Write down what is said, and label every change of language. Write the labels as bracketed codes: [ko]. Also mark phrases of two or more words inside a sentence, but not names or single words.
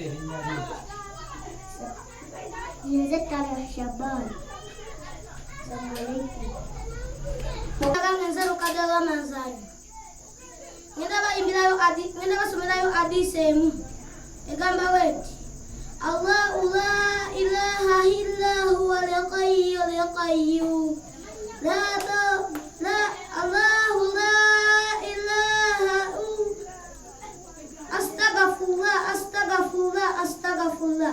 [lg] Nze Tama Shaban. Nze Lukadde Ramazaani. Ngenda basomerayo hadiisi emu egamba bweti: [ar] الله لا إله إلا هو الحي القيوم. الله لا إله أستغفر الله.